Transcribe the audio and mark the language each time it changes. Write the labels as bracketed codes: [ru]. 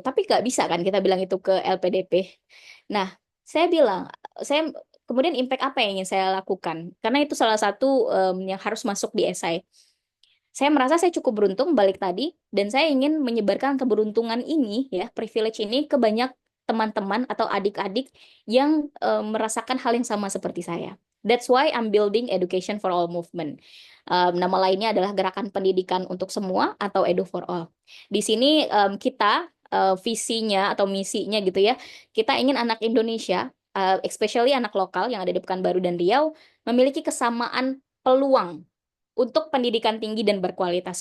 [id] Tapi nggak bisa kan kita bilang itu ke LPDP. Nah, saya bilang saya kemudian impact apa yang ingin saya lakukan? Karena itu salah satu yang harus masuk di esai. Saya merasa saya cukup beruntung balik tadi dan saya ingin menyebarkan keberuntungan ini ya, privilege ini ke banyak teman-teman atau adik-adik yang merasakan hal yang sama seperti saya. [en] That's why I'm building Education for All movement. [id] Nama lainnya adalah Gerakan Pendidikan untuk Semua atau Edu for All. Di sini kita visinya atau misinya gitu ya, kita ingin anak Indonesia, especially anak lokal yang ada di Pekanbaru dan Riau, memiliki kesamaan peluang untuk pendidikan tinggi dan berkualitas.